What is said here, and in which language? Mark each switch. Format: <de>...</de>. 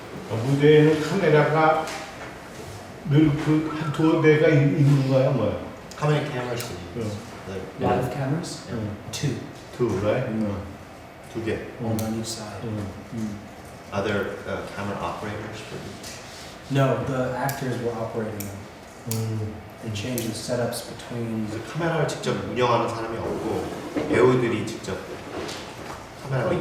<ko>무대에는 카메라가 늘 그 한 두어 대가 있는 거야 뭐야?</ko> <en>How many cameras did you use? Live cameras?</en> <ko>응. 2.</ko> <en>Two, right?</en> <ko>두 개.</ko> <en>One on each side. Other camera operators for each? No, the actors were operating them. They changed the setups between.</en> <ko>그래서 카메라를 직접 운영하는 사람이 없고 배우들이 직접 카메라를</ko>